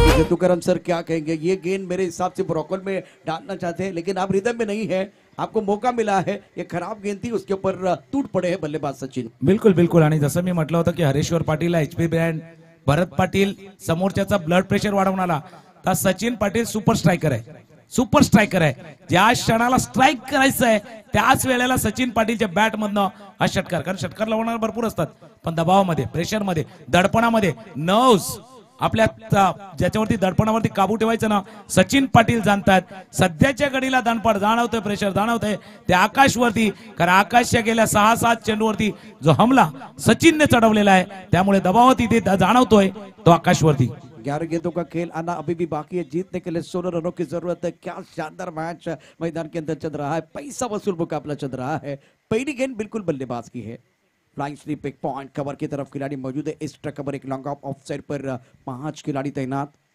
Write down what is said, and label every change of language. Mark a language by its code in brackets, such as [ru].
[hi] Tukaram sir क्या कहेंगे? ये गेंद मेरे हिसाब से ब्रोकल में डालना चाहते हैं, लेकिन आप रिदम में नहीं है. आपको मौका मिला है. ये खराब गेंद थी, उसके ऊपर टूट पड़े हैं बल्लेबाज सचिन. बिल्कुल बिल्कुल. [mr] आणि जसं मी म्हटलं होतं की हरेश्वर पाटील एचपी ब्रँड, भरत पाटील समोरच्याचा ब्लड प्रेशर वाढवणारा, तर सचिन पाटील सुपर स्ट्रायकर आहे, सुपर स्ट्रायकर आहे. ज्या क्षणाला स्ट्राईक करायचं आहे त्याच वेळेला सचिन पाटीलच्या बॅट मधनं हा षटकार, कारण षटकार लावणारे भरपूर असतात, पण दबावामध्ये, प्रेशरमध्ये, दडपणामध्ये नर्व्स आपल्या ज्याच्यावरती दडपणावरती काबू ठेवायचं ना, सचिन पाटील जाणतात. सध्याच्या घडीला दणपड जाणवतोय, प्रेशर जाणवतंय ते आकाशवरती, कारण आकाशच्या गेल्या 6-7 चेंडूवरती जो हमला सचिनने चढवलेला आहे, त्यामुळे दबाव तिथे जाणवतोय तो आकाशवरती. [hi] 11 गेंदों का खेल आना अभी भी बाकी है। जीतने के लिए 16 रनों की जरूरत है। क्या शानदार मैच मैदान के अंदर चल रहा है, पैसा वसूल मुकाबला चल रहा है। पहली गेंद बिल्कुल बल्लेबाज की है। फ्लाइंग स्लिप एक पॉइंट कवर की तरफ खिलाड़ी मौजूद है। एक्स्ट्रा कवर एक लॉन्ग ऑफ साइड पर 5 खिलाड़ी तैनात।